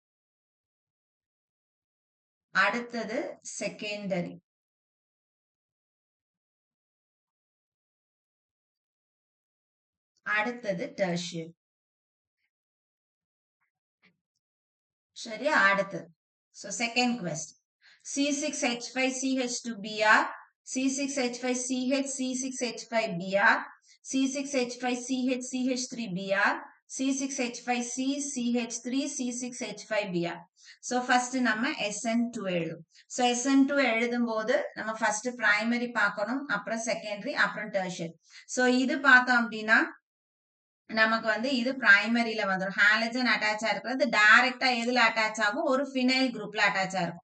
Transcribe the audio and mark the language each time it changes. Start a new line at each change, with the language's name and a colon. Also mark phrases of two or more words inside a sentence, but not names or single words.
Tamil: அடுத்தது செகண்டரி. அடுத்தது டெர்ஷியரி. சரியா? அடுத்தது. சோ
English: second question. C6H5CH2Br, C6H5CH, C6H5Br, C6H5CH3Br, C6H5CCH3, C6H5Br. So first
Tamil: நம்ம SN2 எழுதும். So SN2 எழுதும் போது நம்ம
English: first primary
Tamil: பார்க்கணும், அப்புறம் secondary, அப்புறம் tertiary. So இது பார்த்தோம் அப்படின்னா நமக்கு வந்து இது பிரைமரியில வந்துடும். ஹாலஜன் அட்டாச் ஆயிருக்கிறது டைரக்டா எதுல அட்டாச் ஆகும்? ஒரு ஃபினைல் குரூப்ல அட்டாச் ஆயிருக்கும்.